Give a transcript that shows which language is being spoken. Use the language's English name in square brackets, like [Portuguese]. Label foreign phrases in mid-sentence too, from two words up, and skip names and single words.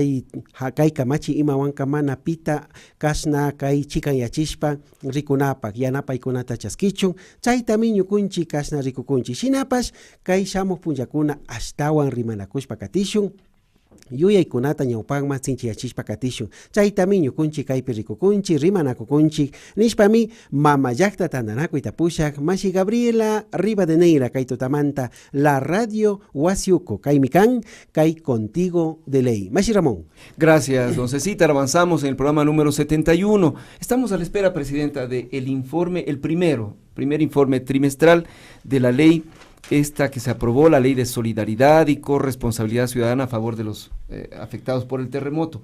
[Quechua] kay kamachi ima wanka mana pita kashna kay chikan yachishpa rikunapak yanapaykunata chaskichun chaytami ñukunchik kashna rikukunchik shinapash kay shamuq punllakuna ashtawan rimanakushpa katishun yuyaykunata ñawpakman sinchiyachishpa katishun chaytami ñukunchik kaypi rikukunchik rimanakukunchik nishpami mama llaqta tandanakuyta pushak Masi Gabriela Rivadeneira kay tutamanta [Spanish] la radio [Quechua] wasiuko kaymi kan kay contigo de ley. Masi Ramón. [Spanish] Gracias, don Cecita. Avanzamos en el programa número 71. Estamos a la espera, presidenta, del informe, el primer informe trimestral de la ley esta que se aprobó, la ley de solidaridad y corresponsabilidad ciudadana a favor de los afectados por el terremoto.